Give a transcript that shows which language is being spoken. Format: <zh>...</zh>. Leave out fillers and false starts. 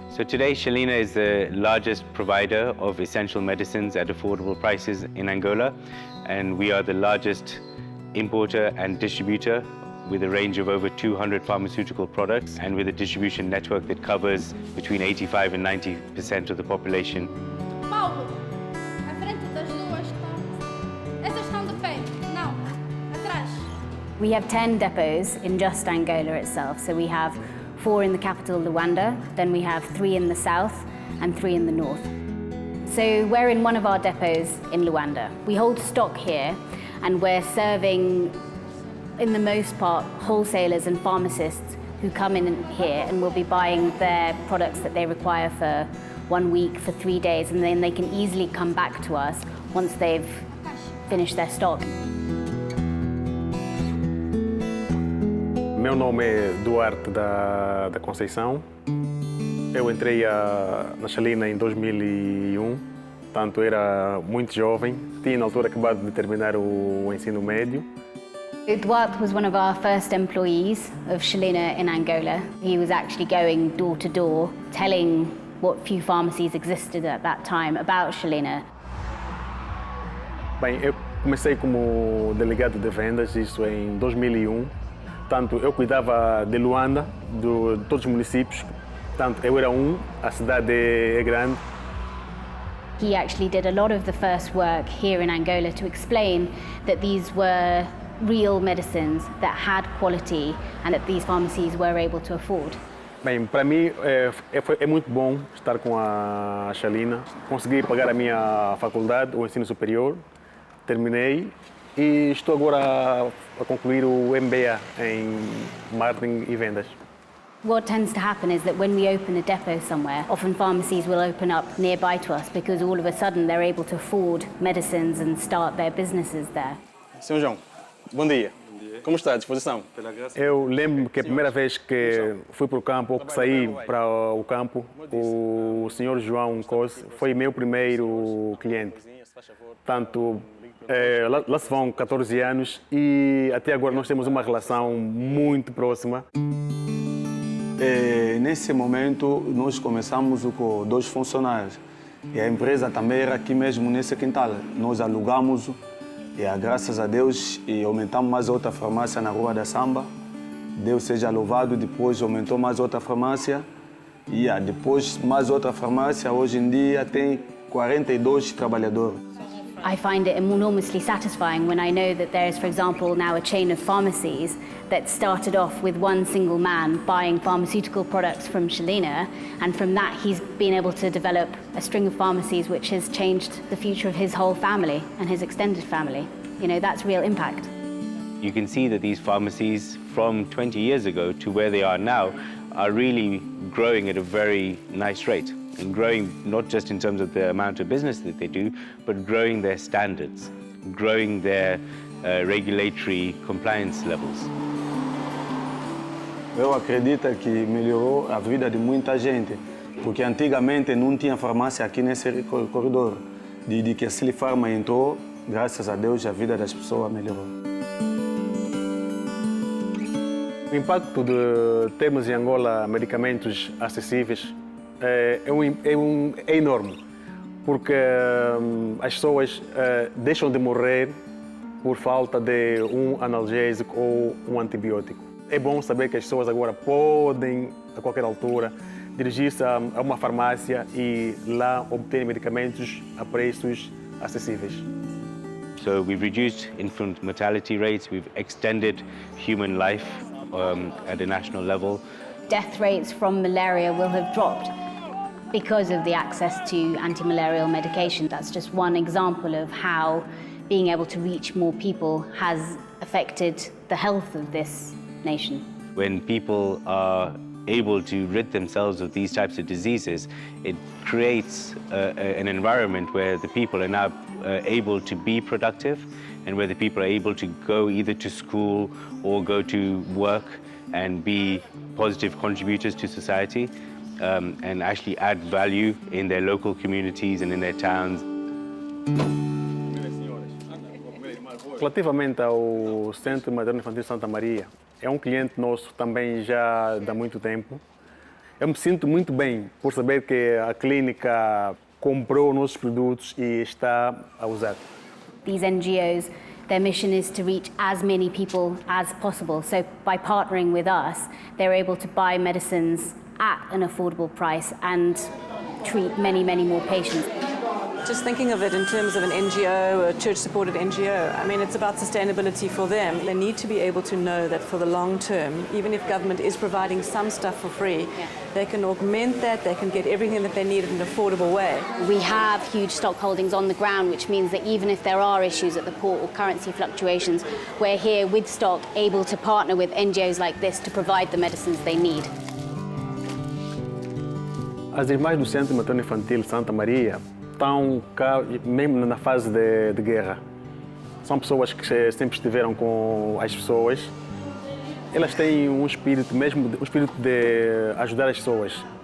<en>So today, Shalina is the largest provider of essential medicines at affordable prices in Angola, and we are the largest importer and distributor with a range of over 200 pharmaceutical products and with a distribution network that covers between 85 and 90% of the population.</en> <pt>Paulo, à frente das duas essas estão de pé. Não, atrás.</pt> <en>We have 10 depots in just Angola itself. So we have 4 in the capital, Luanda, then we have 3 in the south and 3 in the north. So we're in one of our depots in Luanda. We hold stock here and we're serving, in the most part, wholesalers and pharmacists who come in here and will be buying their products that they require for 1 week, for 3 days, and then they can easily come back to us once they've finished their stock.</en> <pt>Meu nome é Duarte da Conceição. Eu entrei na Shalina em 2001, portanto era muito jovem, tinha na altura acabado de terminar o ensino médio.</pt> <en>Duarte was one of our first employees of Shalina in Angola. He was actually going door to door, telling what few pharmacies existed at that time about Shalina.</en> <pt>Bem, eu comecei como delegado de vendas, isso em 2001. Portanto, eu cuidava de Luanda, de todos os municípios. Portanto, eu era a cidade é grande.</pt> <en>He actually did a lot of the first work here in Angola to explain that these were real medicines that had quality and that these pharmacies were able to afford.</en> <pt>Bem, para mim é muito bom estar com a Shalina. Consegui pagar a minha faculdade, o ensino superior, terminei e estou agora a concluir o MBA em Marketing e Vendas.</pt> <en>What tends to happen is that when we open a depot somewhere, often pharmacies will open up nearby to us because all of a sudden they're able to afford medicines and start their businesses there.</en> <pt>Sr. João, bom dia. Como está a disposição? Eu lembro que a primeira vez que fui para o campo, ou que saí para o campo, o Sr. João Cos foi meu primeiro cliente. Portanto, lá se vão 14 anos e até agora nós temos uma relação muito próxima. Nesse momento, nós começamos com 2 funcionários. E a empresa também era aqui mesmo, nesse quintal. Nós alugamos e, graças a Deus, e aumentamos mais outra farmácia na Rua da Samba. Deus seja louvado, depois aumentou mais outra farmácia. E depois mais outra farmácia. Hoje em dia tem 42 trabalhadores.</pt> <en>I find it enormously satisfying when I know that there is, for example, now a chain of pharmacies that started off with one single man buying pharmaceutical products from Shalina, and from that he's been able to develop a string of pharmacies which has changed the future of his whole family and his extended family. You know, that's real impact. You can see that these pharmacies from 20 years ago to where they are now are really growing at a very nice rate. And growing not just in terms of the amount of business that they do, but growing their standards, growing their regulatory compliance levels.</en> <pt>Eu acredito que melhorou a vida de muita gente, porque antigamente não tinha farmácia aqui nesse corredor. De que a Silifarma entrou, graças a Deus, a vida das pessoas melhorou. O impacto de termos em Angola medicamentos acessíveis é enorme, porque as pessoas deixam de morrer por falta de um analgésico ou um antibiótico. É bom saber que as pessoas agora podem, a qualquer altura, dirigir-se a uma farmácia e lá obter medicamentos a preços acessíveis.</pt> <en>So we've reduced infant mortality rates, we've extended human life at a national level. Death rates from malaria will have dropped because of the access to anti-malarial medication. That's just one example of how being able to reach more people has affected the health of this nation. When people are able to rid themselves of these types of diseases, it creates an environment where the people are now able to be productive and where the people are able to go either to school or go to work and be positive contributors to society. And actually add value in their local communities and in their towns.</en> <pt>Relativamente ao Centro Materno Infantil Santa Maria, é um cliente nosso também já há muito tempo. Eu me sinto muito bem por saber que a clínica comprou nossos produtos e está a usar.</pt> <en>These NGOs, their mission is to reach as many people as possible. So by partnering with us, they're able to buy medicines at an affordable price and treat many, many more patients. Just thinking of it in terms of an NGO, a church-supported NGO, I mean, it's about sustainability for them. They need to be able to know that for the long term, even if government is providing some stuff for free, they can augment that, they can get everything that they need in an affordable way. We have huge stock holdings on the ground, which means that even if there are issues at the port or currency fluctuations, we're here with stock, able to partner with NGOs like this to provide the medicines they need.</en> <pt>As irmãs do Centro Materno Infantil Santa Maria estão cá mesmo na fase de guerra. São pessoas que sempre estiveram com as pessoas. Elas têm um espírito mesmo, um espírito de ajudar as pessoas.</pt>